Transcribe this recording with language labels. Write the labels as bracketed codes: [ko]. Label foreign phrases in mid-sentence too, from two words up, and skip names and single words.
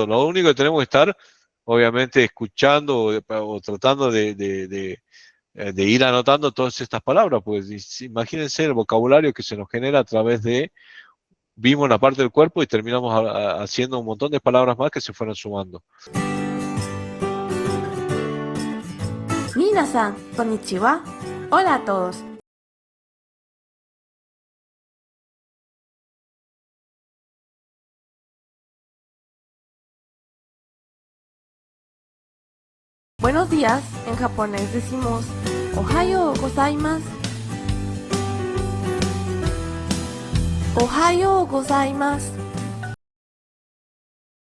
[es] Lo único que tenemos que estar, obviamente, escuchando o tratando de ir anotando todas estas palabras, pues imagínense el vocabulario que se nos genera a través vimos una parte del cuerpo y terminamos haciendo un montón de palabras más que se fueron sumando. [ja] 皆さん、こんにちは. [es] Hola a todos. Buenos días, en japonés decimos [ja] おはよう ございます. おはよう ございます.